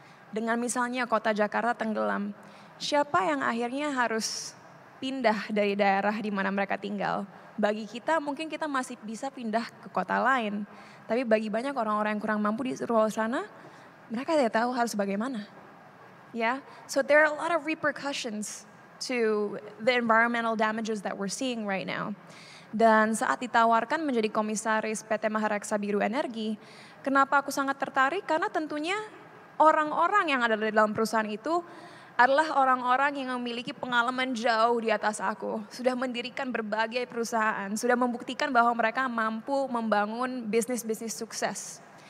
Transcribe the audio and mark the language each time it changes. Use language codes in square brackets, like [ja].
[id] Dengan misalnya kota Jakarta tenggelam, siapa yang akhirnya harus pindah dari daerah di mana mereka tinggal? Bagi kita mungkin kita masih bisa pindah ke kota lain, tapi bagi banyak orang-orang yang kurang mampu di luar sana, mereka tidak tahu harus bagaimana. [en] Ya, so there are a lot of repercussions to the environmental damages that we're seeing right now. [id] Dan saat ditawarkan menjadi komisaris PT Maharaksa Biru Energi, kenapa aku sangat tertarik? Karena tentunya orang-orang yang ada di dalam perusahaan itu adalah orang-orang yang memiliki pengalaman jauh di atas aku. Sudah mendirikan berbagai perusahaan, sudah membuktikan bahwa mereka mampu membangun bisnis-bisnis sukses.